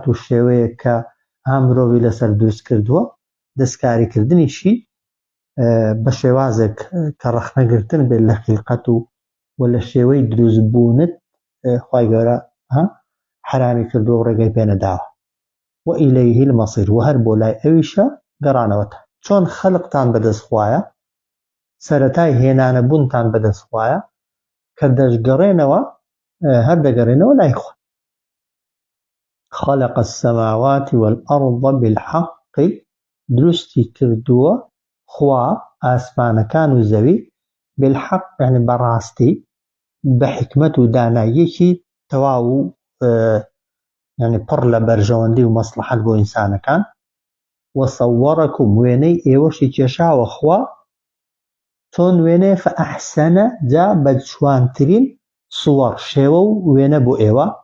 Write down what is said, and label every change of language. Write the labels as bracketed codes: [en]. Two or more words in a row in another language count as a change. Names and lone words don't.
[ckb] و شێوەیە کە مرۆڤی لەسەر دروست کردووە دەستکاریکردنیشی بە شێوازێک کە ڕەخنەگرتن بێت لە خلقەت و لە شێوەی دروستبوونت خی گەورە حرامی کردووە و ڕێگەی پێنەداوە و [ar] ئیلەیهی المەصیر [ckb] و هەر بۆ لای ئەویشە گەڕانەوەتە چۆن خەلقتان بەدەست خوایە سەرەتای هێنانە بوونتان بەدەست خوایە کە دەشگەڕێنەوە هەر دەگەڕێنەوە لای خوا [ar] خلق السماوات والأرض بالحق [ckb] دروستی کردووە خوا ئاسمانەکان و زەوی بالحق یعنی بەڕاستی بە حکمت و داناییەکی تەواو و یعنی پڕ لە بەرژەوەندی و مەسلحەت بۆ ئینسانەکان وصوركم وێنەی ئێوەشی کێشاوە خوا چۆن وێنێ فەئەحسەنە جا بە جوانترین سووەڕ شێوە و وێنە بۆ ئێوە